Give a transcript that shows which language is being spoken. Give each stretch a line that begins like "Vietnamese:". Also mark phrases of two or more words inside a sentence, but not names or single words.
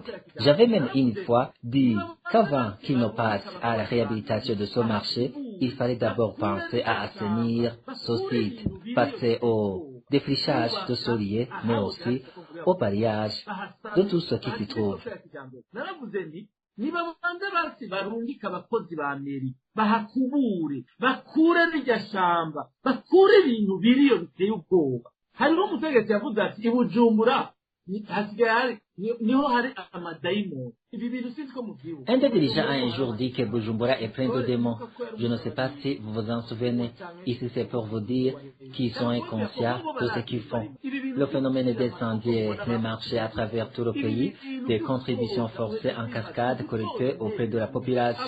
French: J'avais même une fois dit qu'avant qu'il ne passe à la réhabilitation de ce marché, il fallait d'abord penser à assainir ce site, passer au défrichage de ce lieu, mais aussi au balayage de tout ce qui s'y trouve.
Rundi: nibabanze basi barungika abakozi ba meri bahakubure bakure n'irya shamba bakure ibintu biriyo biteye ubwoba. Hariho umutegetsi yavuze ati i Bujumbura hasigaye niho hari amadayimoni.
French: Un des dirigeants a un jour dit que Bujumbura est plein de démons. Je ne sais pas si vous vous en souvenez. Ici, c'est pour vous dire qu'ils sont inconscients de ce qu'ils font. Le phénomène d'incendie les marchés à travers tout le pays, des contributions forcées en cascade collectées auprès de la population.